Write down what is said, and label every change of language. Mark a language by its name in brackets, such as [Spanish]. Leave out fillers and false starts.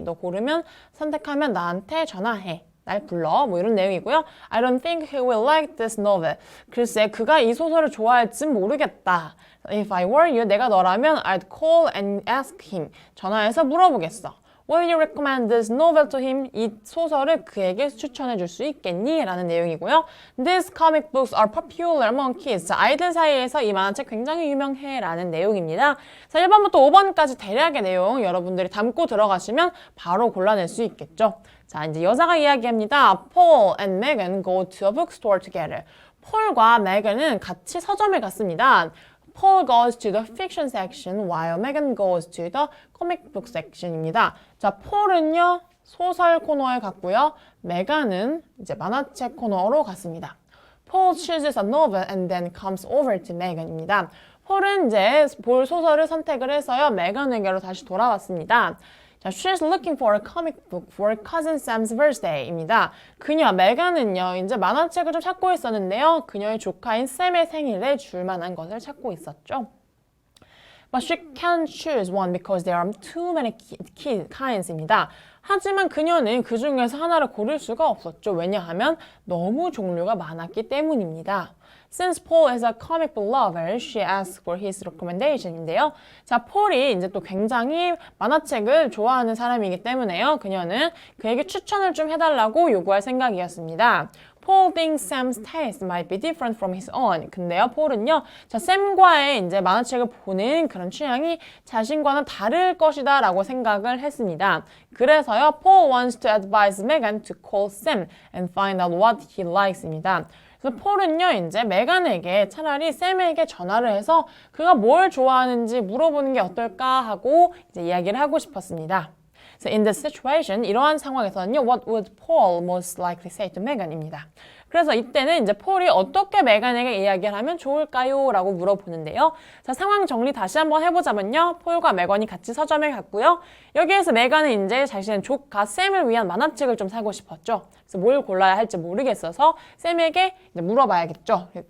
[Korean] 너 고르면 선택하면 나한테 전화해. 날 불러 뭐 이런 내용이고요. [English] I don't think he will like this novel. [Korean] 글쎄 그가 이 소설을 좋아할진 모르겠다. [English] If I were you, [Korean] 내가 너라면 [English] I'd call and ask him. [Korean] 전화해서 물어보겠어. [English] Will you recommend this novel to him? [Korean] 이 소설을 그에게 추천해 줄 수 있겠니? 라는 내용이고요. [English] These comic books are popular among kids. [Korean] 아이들 사이에서 이 만화책 굉장히 유명해 라는 내용입니다. 자, 1번부터 5번까지 대략의 내용 여러분들이 담고 들어가시면 바로 골라낼 수 있겠죠. 자, 이제 여자가 이야기합니다. [English] Paul and Megan go to a bookstore together. [Korean] 폴과 메gan은 같이 서점에 갔습니다. [English] Paul goes to the fiction section while Megan goes to the comic book section입니다. [Korean] 자, 폴은요 소설 코너에 갔고요. 메간은 이제 만화책 코너로 갔습니다. [English] Paul chooses a novel and then comes over to Megan입니다. [Korean] 폴은 이제 볼 소설을 선택을 해서요. 메간에게로 다시 돌아왔습니다. [English] 자, she's looking for a comic book for cousin Sam's birthday입니다. [Korean] 그녀 메간은요 이제 만화책을 좀 찾고 있었는데요. 그녀의 조카인 샘의 생일에 줄 만한 것을 찾고 있었죠. [English] But she can't choose one because there are too many kinds입니다. [Korean] 하지만 그녀는 그 중에서 하나를 고를 수가 없었죠. 왜냐하면 너무 종류가 많았기 때문입니다. [English] Since Paul is a comic book lover, she asks for his recommendation인데요. [Korean] 자, 폴이 이제 또 굉장히 만화책을 좋아하는 사람이기 때문에요. 그녀는 그에게 추천을 좀 해달라고 요구할 생각이었습니다. [English] Paul thinks Sam's taste might be different from his own. [Korean] 근데요, 폴은요, 자, 샘과의 이제 만화책을 보는 그런 취향이 자신과는 다를 것이다 라고 생각을 했습니다. 그래서요, [English] Paul wants to advise Megan to call Sam and find out what he likes입니다. [Korean] 그래서 폴은요, 이제 메간에게 차라리 샘에게 전화를 해서 그가 뭘 좋아하는지 물어보는 게 어떨까 하고 이제 이야기를 하고 싶었습니다. [English] So in this situation, [Korean] 이러한 상황에서는요, [English] what would Paul most likely say to Megan입니다. [Korean] 그래서 이때는 이제 폴이 어떻게 메간에게 이야기를 하면 좋을까요? 라고 물어보는데요. 자, 상황 정리 다시 한번 해보자면요. 폴과 메건이 같이 서점에 갔고요. 여기에서 메간은 이제 자신의 조카 샘을 위한 만화책을 좀 사고 싶었죠. 그래서 뭘 골라야 할지 모르겠어서 샘에게 이제 물어봐야겠죠.